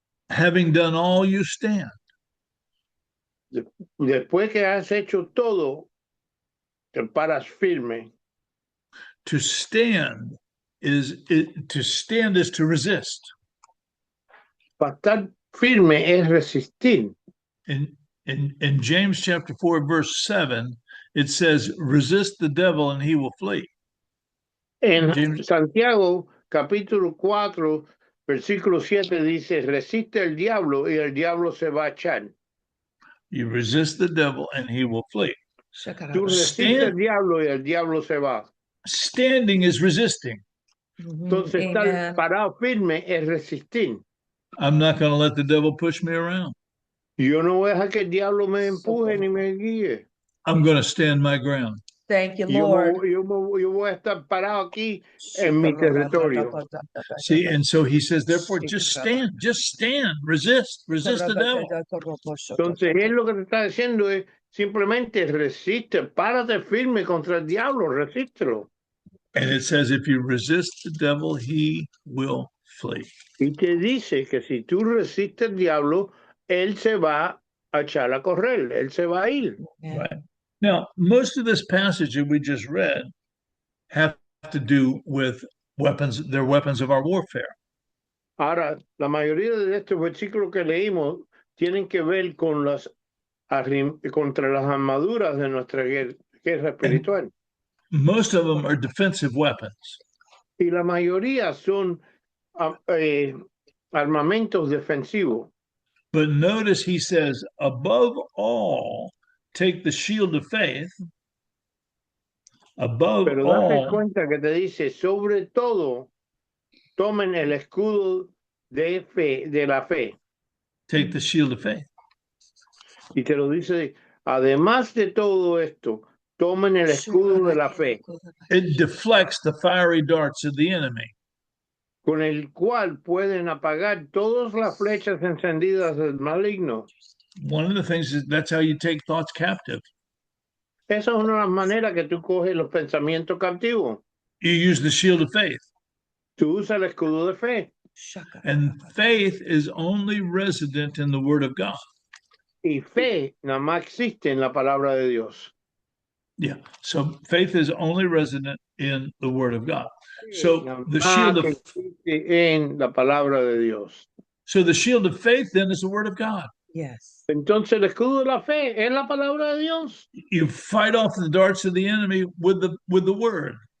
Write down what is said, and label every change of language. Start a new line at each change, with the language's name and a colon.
English: Having done all, you stand.
Spanish: Después que has hecho todo, te paras firme.
English: To stand is to resist.
Spanish: Para estar firme es resistir.
English: In James chapter 4, verse 7, it says, resist the devil and he will flee.
Spanish: En Santiago, capítulo 4, versículo 7, dice, resiste al diablo y el diablo se va a echar.
English: You resist the devil and he will flee.
Spanish: Tú resistes al diablo y el diablo se va.
English: Standing is resisting.
Spanish: Entonces, estar parado firme es resistir.
English: I'm not going to let the devil push me around.
Spanish: Yo no voy a dejar que el diablo me empuje ni me guíe.
English: I'm going to stand my ground. Thank you, Lord.
Spanish: Yo voy a estar parado aquí en mi territorio.
English: See, and so he says, therefore, just stand, resist the devil.
Spanish: Entonces, él lo que te está diciendo es simplemente resiste, párate firme contra el diablo, resístelo.
English: And it says, if you resist the devil, he will flee.
Spanish: Y te dice que si tú resistes al diablo, él se va a echar a correr, él se va a ir.
English: Right. Now, most of this passage that we just read have to do with weapons, they're weapons of our warfare.
Spanish: Ahora, la mayoría de estos versículos que leímos tienen que ver con contra las armaduras de nuestra guerra espiritual.
English: Most of them are defensive weapons.
Spanish: Y la mayoría son armamentos defensivos.
English: But notice he says, above all, take the shield of faith. Above
Spanish: Pero
English: all,
Spanish: date cuenta que te dice, sobre todo, tomen el escudo de la fe.
English: take the shield of faith.
Spanish: Y te lo dice, además de todo esto, tomen el escudo de la fe,
English: It deflects the fiery darts of the enemy.
Spanish: con el cual pueden apagar todas las flechas encendidas del maligno.
English: One of the things is that's how you take thoughts captive.
Spanish: Esa es una de las maneras que tú coges los pensamientos cautivos.
English: You use the shield of faith.
Spanish: Tú usas el escudo de fe.
English: And faith is only resident in the Word of God.
Spanish: Y fe nada más existe en la palabra de Dios.
English: Yeah. So faith is only resident in the Word of God. So the shield of
Spanish: en la palabra de Dios.
English: So the shield of faith then is the Word of God. Yes.
Spanish: Entonces el escudo de la fe es la palabra de Dios.
English: You fight off the darts of the enemy with the Word.